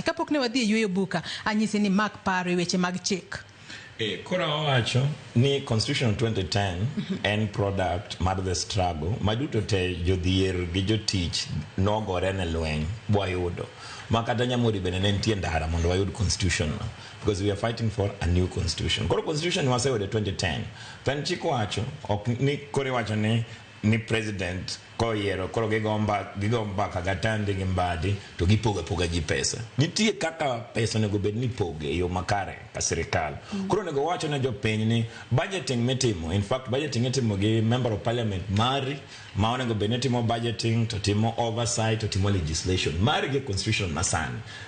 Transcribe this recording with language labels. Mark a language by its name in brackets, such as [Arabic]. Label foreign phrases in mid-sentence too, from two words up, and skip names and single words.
[Luo (Kenya and Tanzania)] Kapok ne wadhi yweyo buka anyisi ni mak paro weche mag chik. Kora wacho ni Constitution 2010 en product mar [English] the struggle [Luo (Kenya and Tanzania)] maduto te jodhier gi jotich nogore ne lweny bwayudo makata Nyamori bene ne nitie ndara mondo wayud constitution no [English] because we are fighting for a new constitution. [Luo (Kenya and Tanzania)] Koro constitution waseyudo 2010 pen chik wacho ok ni kore wacho ni president koyiero koro gigomba kagatande gi mbadi to gipoga ji pesa. Nitie kaka pesa nego bed ni poge yo makare ka sirikal. Koro nego wacho na jopiny ni budgeting mitimo, [English] in fact [Luo (Kenya and Tanzania)] budgeting itimo gi [English] member of parliament [Luo (Kenya and Tanzania)] mari ma onego bed ni timo budgeting to timo oversight to timo legislation mari gi constitution masani.